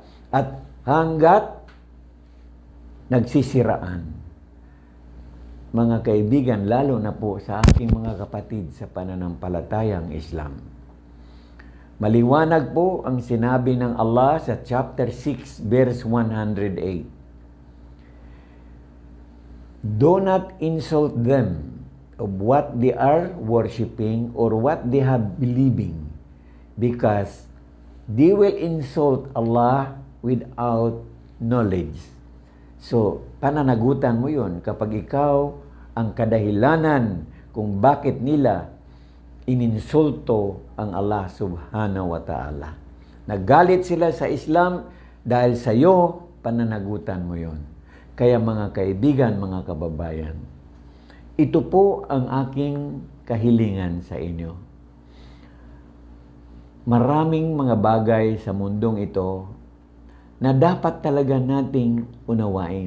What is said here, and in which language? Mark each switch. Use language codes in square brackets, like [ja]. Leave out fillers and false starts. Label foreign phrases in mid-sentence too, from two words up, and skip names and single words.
[tl] At hanggat nagsisiraan. Mga kaibigan, lalo na po sa aking mga kapatid sa pananampalatayang Islam. Maliwanag po ang sinabi ng Allah sa [en] chapter 6, verse 108. Do not insult them of what they are worshiping or what they have believing, because they will insult Allah without knowledge. [tl] So, pananagutan mo yun kapag ikaw ang kadahilanan kung bakit nila ininsulto ang Allah [ar] سبحانه وتعالى. [tl] Nagalit sila sa Islam dahil sa iyo, pananagutan mo yun. Kaya mga kaibigan, mga kababayan, ito po ang aking kahilingan sa inyo. Maraming mga bagay sa mundong ito na dapat talaga nating unawain.